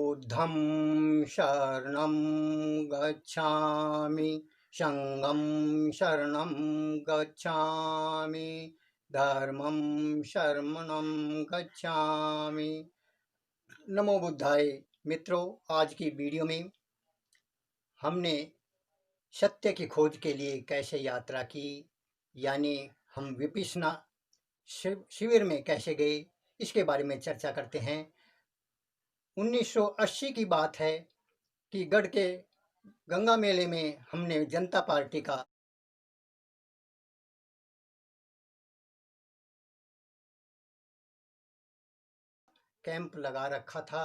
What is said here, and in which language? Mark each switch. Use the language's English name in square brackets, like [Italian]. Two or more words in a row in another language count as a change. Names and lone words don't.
[Pali] बुद्धं शरणं गच्छामि, संघं शरणं गच्छामि, धर्मं शरणं गच्छामि। नमो बुद्धाय। [Hindi] मित्रों, आज की वीडियो में हमने सत्य की खोज के लिए कैसे यात्रा की, यानी हम विपश्यना शिविर में कैसे गए, इसके बारे में चर्चा करते हैं। 1980 की बात है कि गढ़ के गंगा मेले में हमने जनता पार्टी का कैंप लगा रखा था।